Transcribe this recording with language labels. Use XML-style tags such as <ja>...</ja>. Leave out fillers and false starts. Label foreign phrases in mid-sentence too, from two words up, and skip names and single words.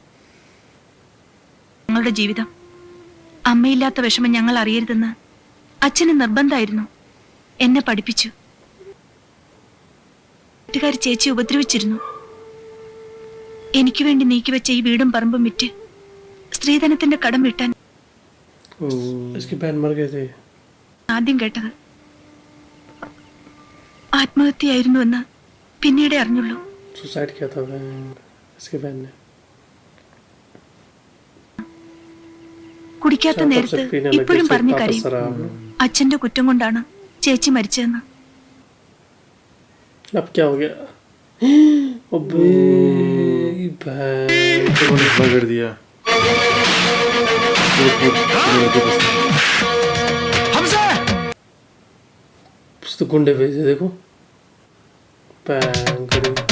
<ml>ഞങ്ങളുടെ ജീവിതം അമ്മയില്ലാത്ത വിഷമം ഞങ്ങൾ അറിയരുതെന്ന് അച്ഛന് നിർബന്ധമായിരുന്നു. എന്നെ പഠിപ്പിച്ചു. വീട്ടുകാർ ചേച്ചി ഉപദ്രവിച്ചിരുന്നു. എനിക്ക് വേണ്ടി നീക്കിവെച്ച ഈ വീടും പറമ്പും വിറ്റ് സ്ത്രീധനത്തിന്റെ കടം വീട്ടാൻ</ml> <hi>इसकी बहन मर गई थी।</hi> <ml>ആദ്യം കേട്ടത് ആത്മഹത്യയായിരുന്നുവെന്ന് പിന്നീട് അറിഞ്ഞുള്ളൂ.</ml> <hi>सुसाइड किया था इसकी बहन ने।</hi> <ml>കുടിക്കാത്ത നേരത്ത് ഇപ്പോഴും പറഞ്ഞു കരയും. അച്ഛന്റെ കുറ്റം കൊണ്ടാണ് ചേച്ചി മരിച്ചതെന്ന്.</ml> <hi>अब क्या हो गया? अबे बहन, उन्होंने हमला कर दिया। हमसे तो गुंडे भेजे देखो। बहन करी।</hi>